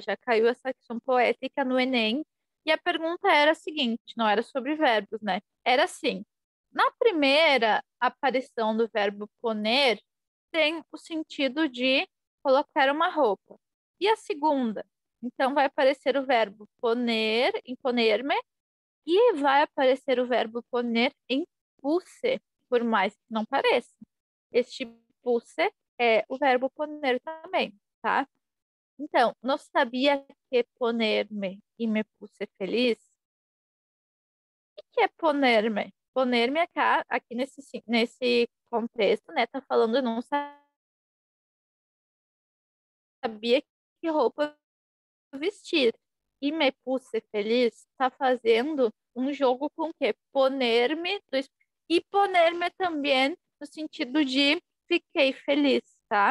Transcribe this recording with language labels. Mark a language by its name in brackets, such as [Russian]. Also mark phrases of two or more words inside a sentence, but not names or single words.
[Portuguese] Já caiu essa ação poética no Enem. E a pergunta era a seguinte, não era sobre verbos, né? Era assim, na primeira aparição do verbo poner, tem o sentido de colocar uma roupa. E a segunda? Então, vai aparecer o verbo poner, em poner-me, e vai aparecer o verbo poner em puse, por mais que não pareça. Este puse é o verbo poner também, tá? Então, não sabia que poner-me e [Spanish] me puse feliz? [Portuguese] O que é poner-me? Poner-me aqui nesse contexto, né? Tá falando, eu não sabia que roupa vestir. E [Spanish] me puse feliz [Portuguese] tá fazendo um jogo com o quê? Poner-me e poner-me também no sentido de fiquei feliz, tá?